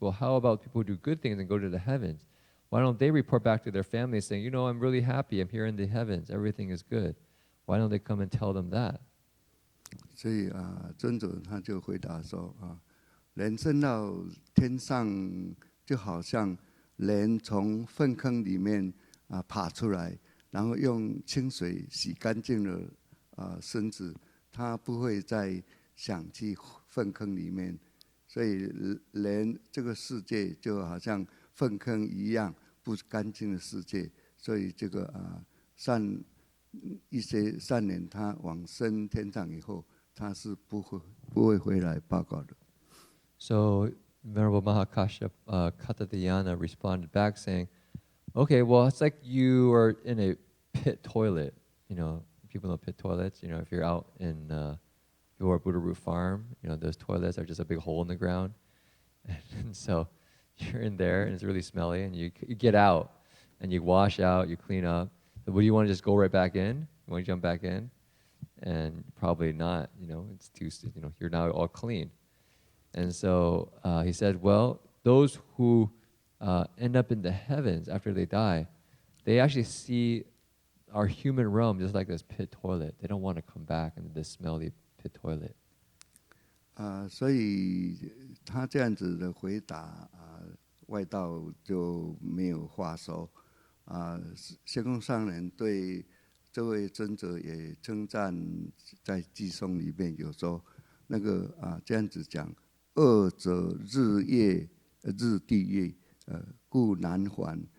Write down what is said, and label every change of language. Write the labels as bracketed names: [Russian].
[English] Well, how about people who do good things and go to the heavens? Why don't they report back to their families saying, you know, I'm really happy, I'm here in the heavens, everything is good. Why don't they come and tell them that? [Chinese] 所以尊者他就回答说人升到天上，就好像人从粪坑里面爬出来，然后用清水洗干净了身子，他不会再想去粪坑里面。所以人这个世界就好像粪坑一样不干净的世界，所以这个一些善人他往生天上以后，他是不会回来报告的。 [English] So Venerable Maha Katha Dianna responded back saying, okay, well, it's like you are in a pit toilet. You know, people know pit toilets. You know, if you're out in your Buddha Root farm, you know, those toilets are just a big hole in the ground. And so you're in there and it's really smelly and you get out and you wash out, you clean up. But would you want to just go right back in? You want to jump back in? And probably not, you know, it's too, you know, you're now all clean. And so he said, well, those who end up in the heavens after they die, they actually see our human realm just like this pit toilet. They don't want to come back into this smelly pit toilet. [Chinese] 所以他这样子的回答外道就没有话说仙公上人对这位尊者也称赞，在偈颂里面有说那个这样子讲，恶者日地狱，故难还。